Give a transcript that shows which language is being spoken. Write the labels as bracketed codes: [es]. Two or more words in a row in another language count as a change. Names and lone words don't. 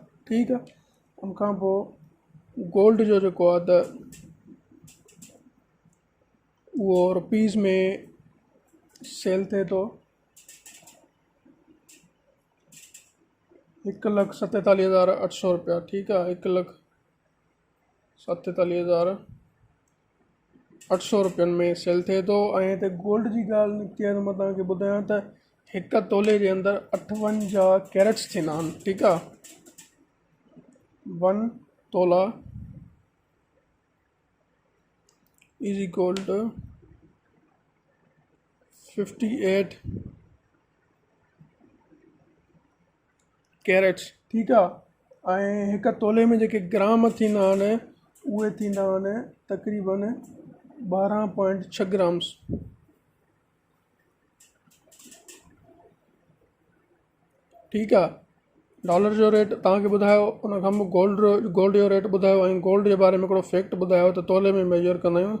[sd] ठीकु आहे, उनखां पोइ गोल्ड जो जेको आहे त उहो रुपीज़ में सेल थिए थो 1,47,800 रुपया। ठीकु आहे, 1,47,800 रुपयनि में सेल थिए थो। ऐं हिते गोल्ड जी ॻाल्हि निकिती आहे त मां तव्हांखे ॿुधायां त 1 तोले जे अंदरि 58 कैरेट्स थींदा आहिनि। ठीकु आहे, 1 तोला [en] is equal to [sd] 58 कैरेट्स। ठीकु आहे, ऐं 1 तोले में जेके ग्राम थींदा आहिनि उहे थींदा आहिनि तक़रीबन 12.6 ग्राम्स। ठीकु आहे, डॉलर जो रेट तव्हांखे ॿुधायो, उनखां पोइ गोल्ड जो रेट ॿुधायो ऐं गोल्ड जे बारे में हिकिड़ो फैक्ट ॿुधायो त तोले में मेजर कंदा आहियूं।